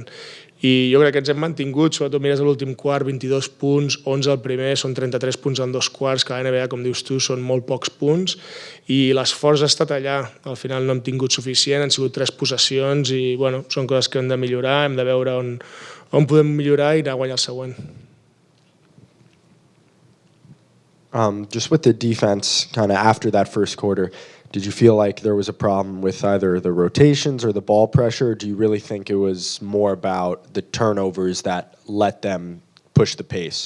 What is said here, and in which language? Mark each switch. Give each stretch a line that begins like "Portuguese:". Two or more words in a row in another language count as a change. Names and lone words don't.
Catalan: I jo crec que ens hem mantingut, sobretot mires a l'últim quart, 22 punts, 11 al primer, són 33 punts en 2 quarts, que a la NBA, com dius tu, són molt pocs punts, i l'esforç ha estat allà. Al final no hem tingut suficient, han sigut 3 possessions, i bueno, són coses que hem de millorar, hem de veure on podem millorar i anar a guanyar el següent.
English: Just with the defense, kind of after that first quarter, did you feel like there was a problem with either the rotations or the ball pressure? Or do you really think it was more about the turnovers that let them push the pace?